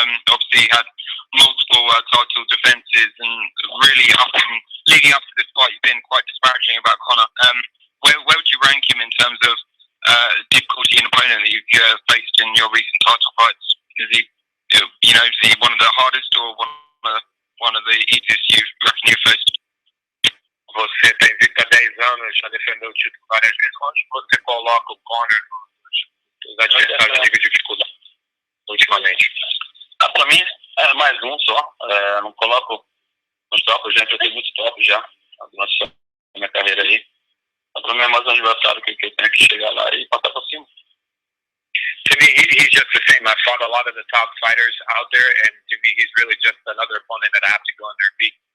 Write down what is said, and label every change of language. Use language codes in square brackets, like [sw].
[en] Obviously, had multiple title defences, and really leading up to this fight, you've been quite disparaging about Conor. Where would you rank him in terms of difficulty in opponent that you've faced in your recent title fights? Is he one of the hardest or one of the easiest you reckon you faced? [pt] Você tem visto há 10 anos, já defendeu o título várias vezes. Onde você coloca o Conor nos adversários de nível de dificuldade ultimamente? Para mim, é mais um só. Não coloco nos topos, já enfrentei muito top já na minha carreira aí. Para mim é mais um adversário que eu tenho que chegar lá e passar por cima. [en] To me, he's just the same. I fought a lot of the top fighters out there, and to me, he's really just another opponent that I have to go in there and beat.